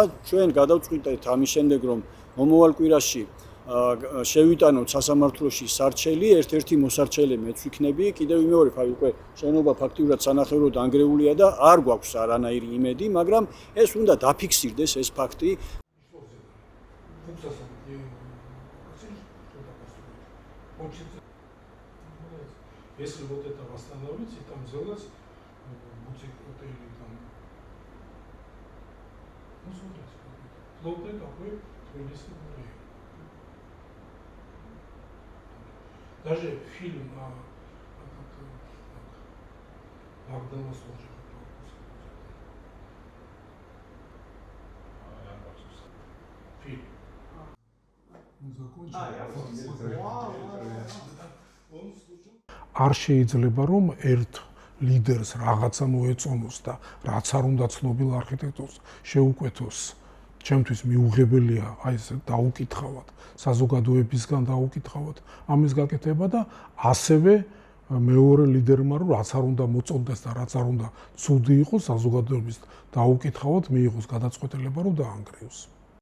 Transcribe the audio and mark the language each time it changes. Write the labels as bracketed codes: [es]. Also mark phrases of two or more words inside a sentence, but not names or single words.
[ka] ჩვენ გადავწყვიტეთ ამის შემდეგ, რომ მომავალ კვირაში შევიტანოთ სასამართლოში სარჩელი, ერთ-ერთი მოსარჩელე მეც ვიქნები. კიდევ მეორე უკვე შენობა ფაქტიურად სანახევროდ დანგრეულია და არ გვაქვს არანაირი იმედი, მაგრამ ეს უნდა დაფიქსირდეს ეს ფაქტი. [ru] Если вот это восстановить, и там сделать бутик отель, там, ну смотрите, плотный такой тбилисский музей. Даже фильм Богдана Служева. Фильм. Он закончил. [ka] არ შეიძლება რომ ერთ ლიდერს რაღაცა მოეწონოს და რაც არ უნდა ცნობილ არქიტექტორს შეუკვეთოს. ჩემთვის მიუღებელია აი ეს დაუკითხავად, საზოგადოებისგან დაუკითხავად ამის გაკეთება და ასევე მეორე ლიდერმა რომ რაც არ უნდა მოწონდეს და რაც არ უნდა ცუდი იყოს საზოგადოების დაუკითხავად მიიღოს გადაწყვეტილება რომ დაანგრიოს.